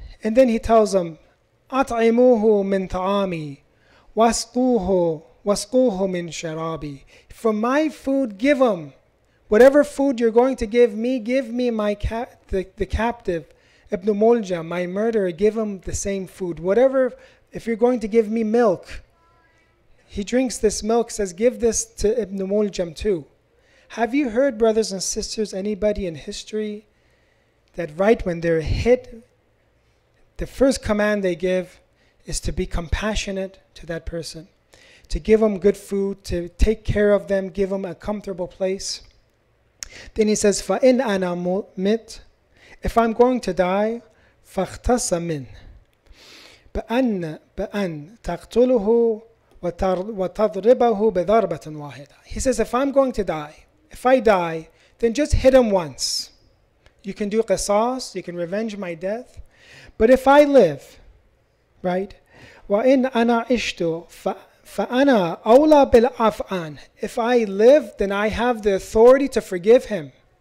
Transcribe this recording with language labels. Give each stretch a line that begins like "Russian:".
English: And then he tells them,
Arabic: أَطْعِمُوهُ مِنْ طَعَامِي وَاسْقُوهُ مِنْ شَرَابِي.
English: From my food, give him. Whatever food you're going to give me my the captive, Ibn Muljam, my murderer, give him the same food. Whatever, if you're going to give me milk, he drinks this milk, says give this to Ibn Muljam too. Have you heard, brothers and sisters, anybody in history that right when they're hit, the first command they give is to be compassionate to that person, to give them good food, to take care of them, give them a comfortable place? Then he says,
Arabic: فَإِنْ أَنَا مِتْ.
English: If I'm going to die,
Arabic: فَاخْتَصَ مِنْ بأن تقتله وتضربه بضربة واحدة.
English: He says, if I'm going to die, if I die, then just hit him once. You can do qisas, you can revenge my death. But if I live, right?
Arabic: وَإِنْ أَنَا عِشْتُ فَأَنَا أَوْلَى بِالْعَفْوِ.
English: If I live, then I have the authority to forgive him.